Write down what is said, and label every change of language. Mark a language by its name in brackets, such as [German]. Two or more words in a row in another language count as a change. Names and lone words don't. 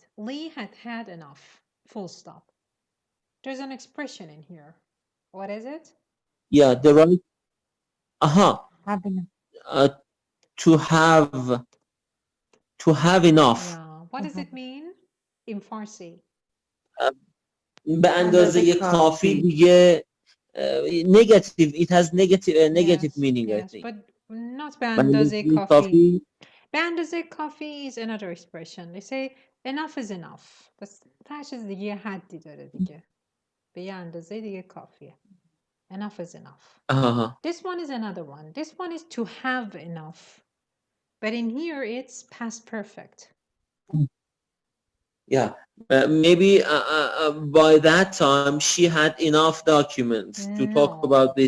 [English] Lee had enough. Full stop. There's an expression in here. What is it? Yeah, the right. Have enough. To have enough. Yeah. What does it mean in Farsi? [Persian] به اندازه کافی دیگه negative. [English] It has negative meaning. I think. But not [Persian] به اندازه کافی. به اندازه کافی [English] is another expression. They say enough is enough. [Persian] بس هر چیز دیگه یه حدی داره دیگه. به یه اندازه دیگه کافیه. [English] Enough is enough. This one is another one. This one is to have enough. But in here it's past perfect. Yeah. Maybe by that time she had enough documents to talk about this.